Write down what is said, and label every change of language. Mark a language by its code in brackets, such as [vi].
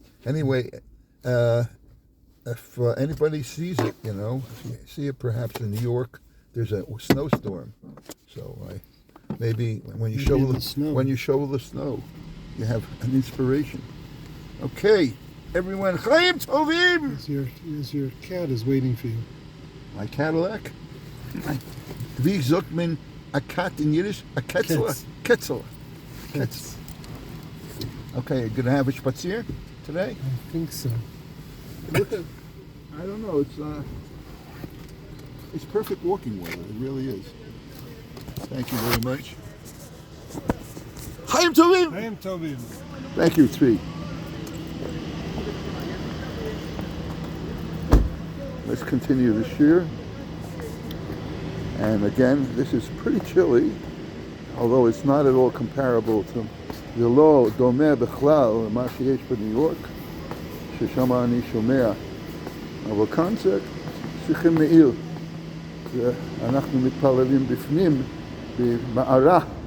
[en] Anyway, if anybody sees it, if you see it perhaps in New York, there's a snowstorm. So maybe when you shovel the snow, you have an inspiration. Okay, everyone, Chaim Tovim. Your cat is waiting for you. My Cadillac. [de] Wie sagt man [en] a cat in Yiddish? A Ketzler. Ketzler. Cats. Okay, you're gonna have a spazier today? I think so. Look at, I don't know, it's perfect walking weather, it really is. Thank you very much. Chaim Tovim! I am Tobin. Thank you, Tzvi. Let's continue the shir. And again, this is pretty chilly, although it's not at all comparable to the law [he] דומה בכלל למה שיש בניו יורק, ששם אני שומע. אבל כאן זה צריכים מעיל. אנחנו מתפללים בפנים, במערה,